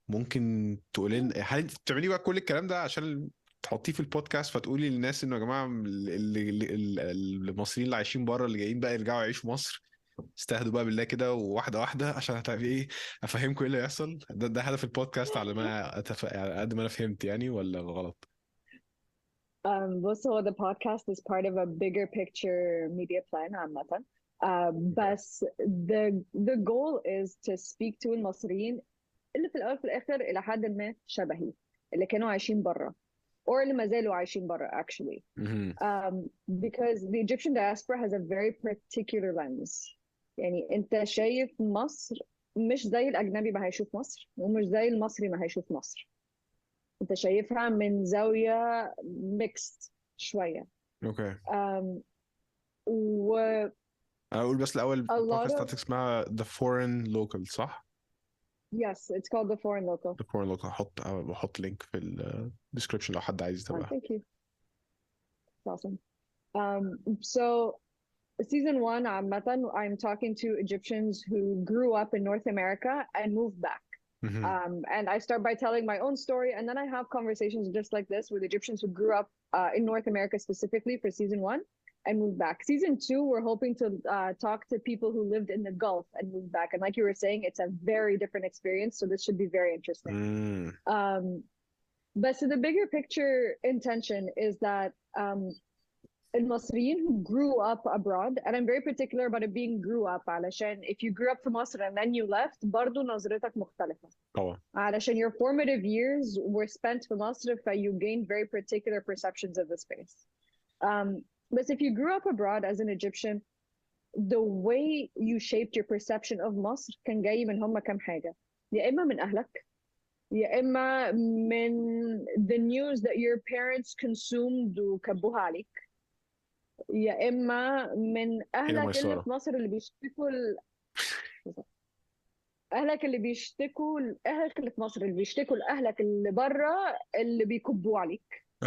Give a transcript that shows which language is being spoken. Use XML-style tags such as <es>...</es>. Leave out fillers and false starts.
<ar>ممكن تقول لنا هل انت بتعملي بقى كل الكلام ده عشان تحطيه في البودكاست، فتقولي للناس انه يا جماعه المصريين اللي عايشين بره اللي جايين بقى يرجعوا يعيشوا مصر، استهدوا بقى بالله كده واحده واحده عشان هتعمل ايه؟ افهمكم ايه اللي يحصل. ده هدف البودكاست على ما يعني قد ما انا فهمت يعني، ولا غلط؟ بص هو</ar> <en>the podcast is part of a bigger picture media plan</en> <ar>عامة. بس</ar> <en>the goal is to speak to</en> <ar>المصريين اللي في الأول في الآخر إلى حد ما شبهي، اللي كانوا عايشين برا</ar> <en>or</en> <ar>اللي ما زالوا عايشين برا</ar> <en>actually. مهم. Because the Egyptian diaspora has a very particular lens.</en> <ar>يعني أنت شايف مصر مش زي الأجنبي ما هيشوف مصر، ومش زي المصري ما هيشوف مصر. أنت شايفها من زاوية mixed شوية. اوكي. Um, و انا اقول بس الاول</ar> <en>a lot</en> <ar>البودكاست</ar> <en>of</en> <ar>بتاعتك اسمها The Foreign Local صح؟</ar> <en>yes it's called the foreign local. The Foreign Local.</en> <ar>بحط لينك في الديسكربشن لو حد عايز يتابعها.</ar> <en>Thank you. It's awesome. So season one</en> <ar>عامة</ar> <en>I'm talking to Egyptians who grew up in North America and moved back. مهم. And I start by telling my own story, and then I have conversations just like this with Egyptians who grew up in North America specifically for season one and moved back. Season two, we're hoping to talk to people who lived in the Gulf and moved back. And like you were saying, it's a very different experience, so this should be very interesting. مم. But so the bigger picture intention is that</en> <ar>المصريين</ar> <en>who grew up abroad, and I'm very particular about it being grew up</en> <ar>علشان</ar> <en>if you grew up</en> <ar>في مصر</ar> <en>and then you left</en> <ar>برضو نظرتك مختلفة. طبعا. علشان</ar> <en>your formative years were spent</en> <ar>في مصر,</ar> <en>you gained very particular perceptions of the space.</en> <ar>بس</ar> <en>if you grew up abroad as an Egyptian, the way you shaped your perception of</en> <ar>مصر كان جاي من هم كام حاجة. يا إما من أهلك، يا إما من</ar> <en>the news that your parents consumed</en> <ar>وكبوها عليك، يا إما من هنا أهلك اللي ميسرة. في مصر اللي بيشتكوا أهلك اللي بيشتكوا أهلك اللي في مصر اللي بيشتكوا لأهلك اللي بره اللي بيكبوا عليك.</ar>